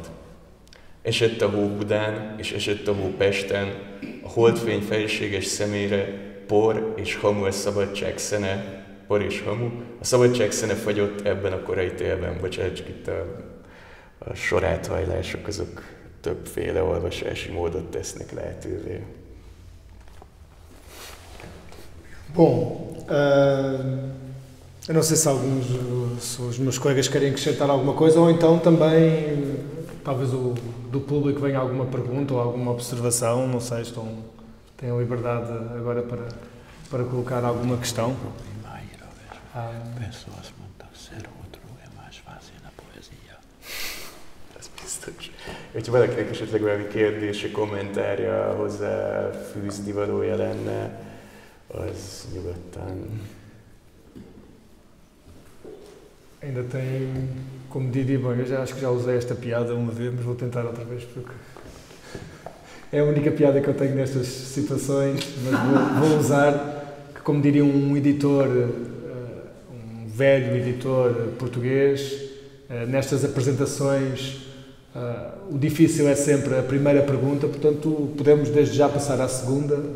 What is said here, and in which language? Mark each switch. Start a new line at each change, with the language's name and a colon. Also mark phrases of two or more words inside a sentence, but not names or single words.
Hungarian: Esett a hó Budán, és esett a hó Pesten, a holdfény felséges szemére, por és hamu a szabadság szene, por és hamu, a szabadság szene fagyott ebben a korai télben. Bocsánat, csak itt a soráthajlások azok többféle olvasási módot tesznek lehetővé.
Portuguese: Bom, eu não sei se os meus colegas querem acrescentar alguma coisa ou então também, talvez do público venha alguma pergunta ou alguma observação, não sei, têm a liberdade agora para colocar alguma questão. Pessoas mondtak, ser outro é mais fácil na poesia.
Hungarian: Ez biztos. Hogyha valakinek esetleg valami kérdése, kommentárja, hozzá fűzni valója lenne, az nyugodtan.
Portuguese: Ainda tem, como Didi, bom, eu já acho que já usei esta piada uma vez, mas vou tentar outra vez porque é a única piada que eu tenho nestas situações, mas vou usar, que como diria um editor, um velho editor português, nestas apresentações o difícil é sempre a primeira pergunta, portanto podemos desde já passar à segunda.